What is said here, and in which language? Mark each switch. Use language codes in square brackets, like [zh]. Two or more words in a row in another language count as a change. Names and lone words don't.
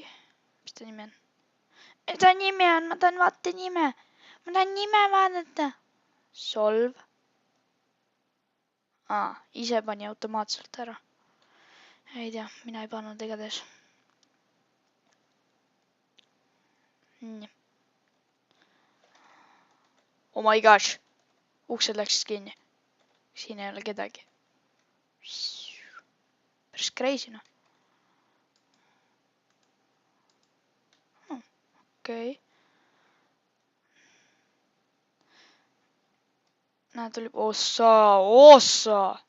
[et] Mis ta nimi on? Mis ta nimi on? Ma tahan vaata nime. Ma tahan nime vaadata. Solv. Ise pani automaatselt ära. Ei tea, mina ei pannud igatahes. Nii. [en] Oh my gosh. [et] Uksed läksid kinni. Siin ei ole kedagi. Päris crazy, noh. Okei. Näed, tuli ossa!